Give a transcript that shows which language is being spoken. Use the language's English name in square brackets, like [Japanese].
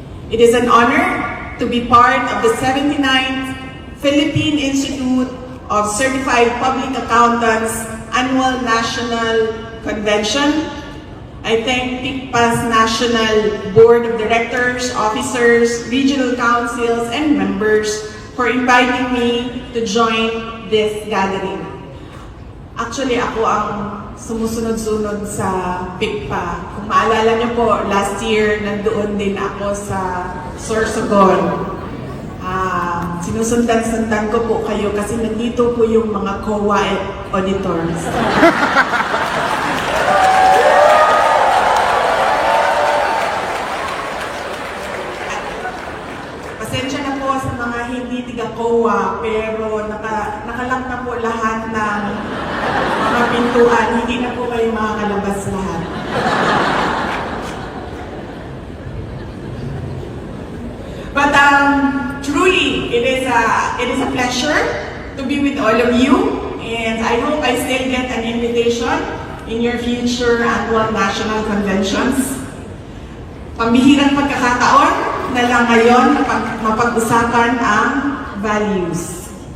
[English] It is an honor to be part of the 79th Philippine Institute of Certified Public Accountants Annual National Convention. I thank PICPA's National Board of Directors, officers, regional councils, and members for inviting me to join this gathering. [Filipino] Actually, ako ang sumusunod-sunod sa PICPA. Kung maalala niyo po, last year nandoon din ako sa Sorsogon. Sinusundan-sundan ko po kayo kasi nandito po yung mga COA auditors. Pasensya na po sa mga hindi tiga-COA, pero nakalak na po lahat ng mga pintuan. Hindi na po kayo makakalabas lahat. [English] But truly, it is a pleasure to be with all of you, and I hope I still get an invitation in your future annual national conventions. [Filipino] Pambihirang pagkakataon na lang ngayon mapag-usapan ang values.